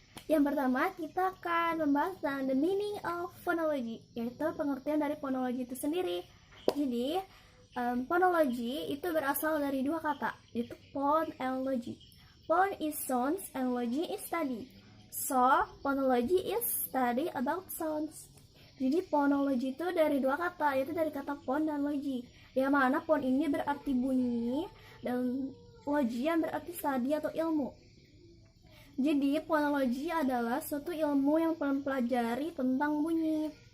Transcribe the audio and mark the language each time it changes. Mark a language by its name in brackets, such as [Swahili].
[Indonesian] Yang pertama, kita akan membahas tentang [English] the meaning of phonology, [Indonesian] yaitu pengertian dari phonology itu sendiri. Jadi, phonology itu berasal dari dua kata, yaitu phone and logy. [English] Phone is sounds and logy is study. So, phonology is study about sounds. [Indonesian] Jadi, phonology itu dari dua kata, yaitu dari kata phone dan logy. Yang mana phone ini berarti bunyi, dan logy yang berarti study atau ilmu. Jadi, phonology adalah suatu ilmu yang mempelajari tentang bunyi.